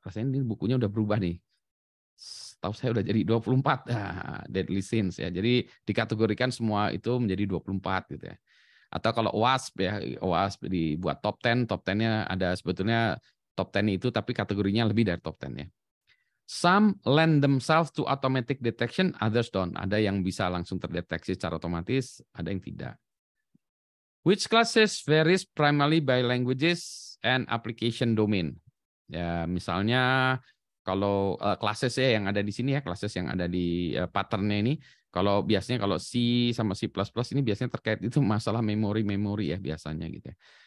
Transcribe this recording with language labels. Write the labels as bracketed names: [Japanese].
[Indonesian] Rasanya ini bukunya udah berubah nih. Tahu saya udah jadi 24 Deadly Sins ya. Jadi dikategorikan semua itu menjadi 24 gitu ya. Atau kalau OWASP ya, OWASP dibuat top 10, top 10-nya ada sebetulnya top 10 itu tapi kategorinya lebih dari top 10 ya. [English] Some lend themselves to automatic detection, others don't. [Indonesian] Ada yang bisa langsung terdeteksi secara otomatis, ada yang tidak. [English] Which classes varies primarily by languages and application domain. [Indonesian] Ya, misalnya kalau classes ya yang ada di sini ya, classes yang ada di patternnya ini, kalau biasanya kalau C sama C++ ini biasanya terkait itu masalah memori ya biasanya gitu ya.